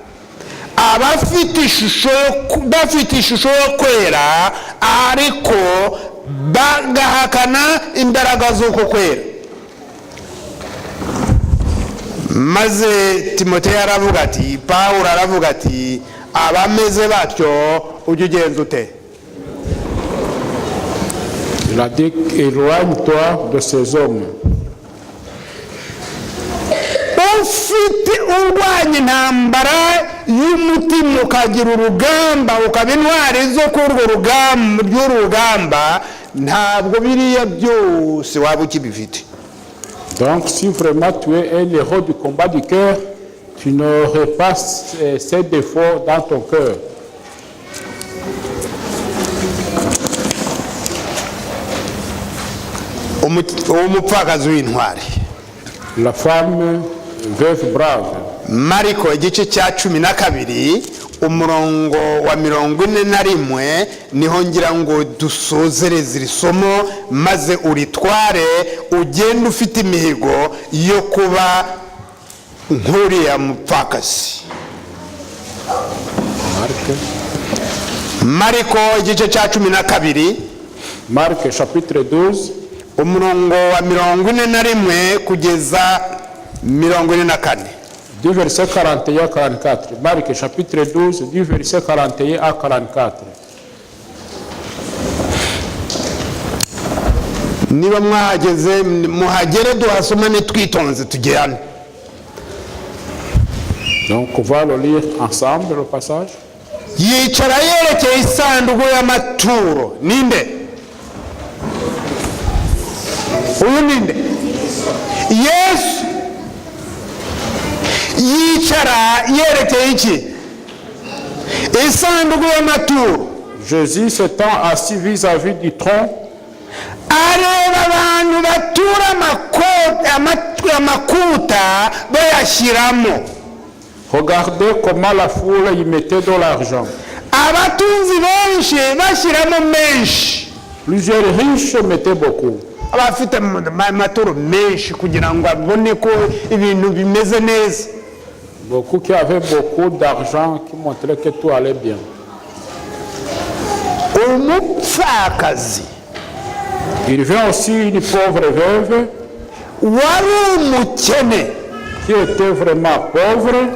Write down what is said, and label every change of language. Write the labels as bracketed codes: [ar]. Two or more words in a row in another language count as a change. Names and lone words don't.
[rw] Bafite ishusho yo kwera ariko bagahakana imbaraga z'uko kwera. Maze Timoteyo aravuga ati, Pawulo aravuga ati, abameze batyo ujye ugenza ute? [fr] Il a dit, éloigne-toi de ces hommes. [rw] Ufite urwanya intambara y'umutima ukagira urugamba ukaba intwari zo kurwo rugamba, ntabwo biriya byose waba ukibifite. [fr] Donc si vraiment tu es un héros du combat du cœur, tu n'aurais pas ces défauts dans ton cœur. [rw] Umupfakazi w'intwari. [fr] La femme veuve brave. [rw] Mariko igice cya 12 umurongo wa 41 niho ngira ngo dusozereze iri somo maze uritware ugenda ufite imihigo yo kuba nk'uriya mupfakazi. Mariko igice cya 12, [fr] Marc chapitre 12, [rw] umurongo wa 41 kugeza 44. [fr] du verset 41 à 44. Marc chapitre 12, du verset 41 à 44. [rw] Niba mwahageze muhagere duhasomane twitonze tugirane. [fr] Donc on va le lire ensemble le passage. [rw] Yicara yerekeye isanduku y'amaturo. Ninde? Uyu ninde? Yesu. Yicara yerekeye iki? Isanduku y'amaturo. [fr] Jésus s'étant assis vis-à-vis du trône, [rw] areba abantu batura amakuta bayashyiramo. [fr] regardez comment la foule y mettait de l'argent. [rw] Abatunzi benshi bashyiramo menshi. [fr] Plusieurs riches mettaient beaucoup. [rw] Abafite amaturo menshi kugira ngo abone ko ibintu bimeze neza. [fr] Beaucoup qui avaient beaucoup d'argent, qui montraient que tout allait bien. [rw] Umupfakazi. [fr] Il vient aussi une pauvre veuve [rw] wari umukene [fr] qui était vraiment pauvre.